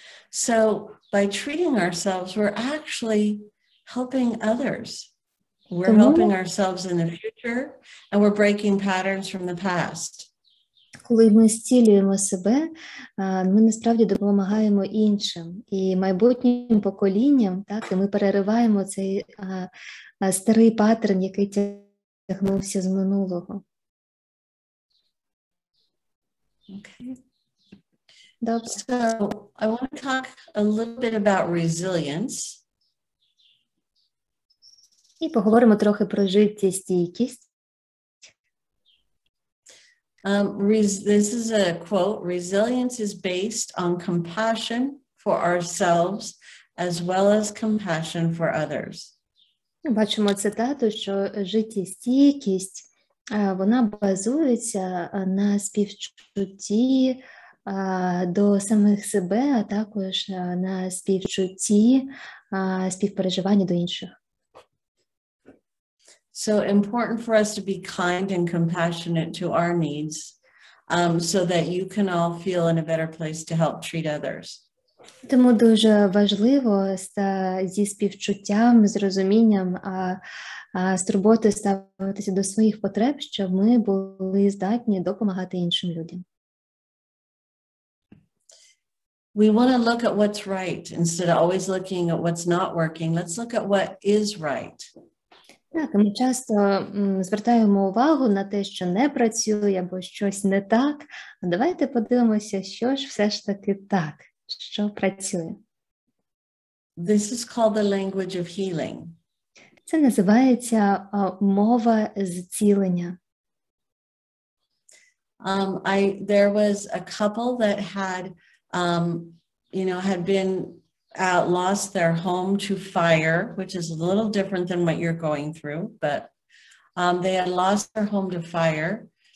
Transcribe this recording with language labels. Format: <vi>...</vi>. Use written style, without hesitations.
<en>So by treating ourselves, we're actually helping others. We're helping ourselves in the future, and we're breaking patterns from the past.</en> <uk>Коли ми зцілюємо себе, ми насправді допомагаємо іншим і майбутнім поколінням, так, і ми перериваємо цей старий паттерн, який тягнувся з минулого.</uk> <en>Okay.</en> <uk>Добре.</uk> <en>So I want to talk a little bit about resilience.</en> <uk>І поговоримо трохи про життєстійкість.</uk> <en>This is a quote. Resilience is based on compassion for ourselves as well as compassion for others.</en> <uk>Бачимо цитату, що життєстійкість, вона базується на співчутті до самих себе, а також на співчутті, співпереживанні до інших.</uk> <en>So important for us to be kind and compassionate to our needs, so that you can all feel in a better place to help treat others.</en> <uk>Тому дуже важливо зі співчуттям, з розумінням, з турботою ставитися до своїх потреб, щоб ми були здатні допомагати іншим людям.</uk> <en>We want to look at what's right instead of always looking at what's not working. Let's look at what is right.</en> <uk>Так, ми часто звертаємо увагу на те, що не працює або щось не так. А давайте подивимося, що ж все ж таки так, що працює.</uk> <en>This is called the language of healing.</en> <uk>Це називається мова зцілення.</uk> <en>There was a couple that had, had been lost their home to fire, which is a little different than what you're going through, but they had lost their home to fire.</en>